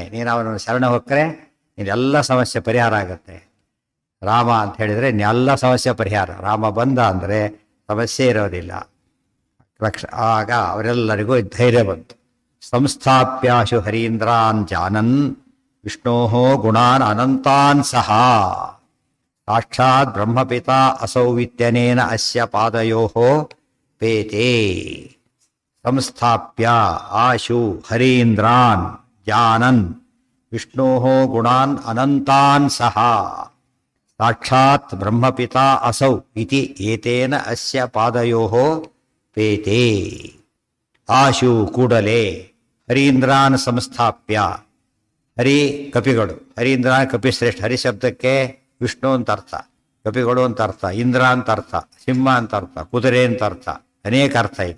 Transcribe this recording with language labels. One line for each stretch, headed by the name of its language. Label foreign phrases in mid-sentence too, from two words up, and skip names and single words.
Kannada: ನೀನು ಅವನನ್ನು ಶರಣ ಹೊಕ್ಕರೆ ನೀನೆಲ್ಲ ಸಮಸ್ಯೆ ಪರಿಹಾರ ಆಗುತ್ತೆ. ರಾಮ ಅಂತ ಹೇಳಿದರೆ ಎಲ್ಲ ಸಮಸ್ಯೆ ಪರಿಹಾರ. ರಾಮ ಬಂದ ಅಂದರೆ ಸಮಸ್ಯೆ ಇರೋದಿಲ್ಲ. ಆಗ ಅವರೆಲ್ಲರಿಗೂ ಧೈರ್ಯ ಬಂತು.
Sanskrit: ಸಂಸ್ಥಾಪ್ಯಾಶು ಹರೀಂದ್ರಾನ್ ಜಾನನ್ ವಿಷ್ಣೋ ಗುಣಾನ್ ಅನಂತಾನ್ ಸಹ ಸಾಕ್ಷಾತ್ ಬ್ರಹ್ಮಪಿತಾ ಅಸೌವಿತ್ಯನೇನ ಅಸ್ಯ ಪಾದಯೋ ಪೇತೆ. ಸಂಸ್ಥಾಪ್ಯ ಆಶು ಹರೀಂದ್ರಾನ್ ಜಾನನ್ ವಿಷ್ಣೋ ಗುಣಾನ್ ಅನಂತಾನ್ ಸಹ ಸಾಕ್ಷಾತ್ ಬ್ರಹ್ಮಪಿತಾ ಅಸೌ ಇತಿ ಏತೇನ ಅಸ್ಯ ಪಾದಯೋ ಪೇತೆ. ಆಶು ಕೂಡಲೇ ಹರೀಂದ್ರಾನ್ ಸಂಸ್ಥಾಪ್ಯ.
Kannada: ಹರಿ ಕಪಿಗಳು, ಹರೀಂದ್ರ ಕಪಿಶ್ರೇಷ್ಠ. ಹರಿ ಶಬ್ದಕ್ಕೆ ವಿಷ್ಣು ಅಂತ ಅರ್ಥ, ಕಪಿಗಳು ಅಂತ ಅರ್ಥ, ಇಂದ್ರ ಅಂತ ಅರ್ಥ, ಸಿಂಹ ಅಂತ ಅರ್ಥ, ಕುದುರೆ ಅಂತ ಅರ್ಥ, ಅನೇಕ ಅರ್ಥ ಇದೆ.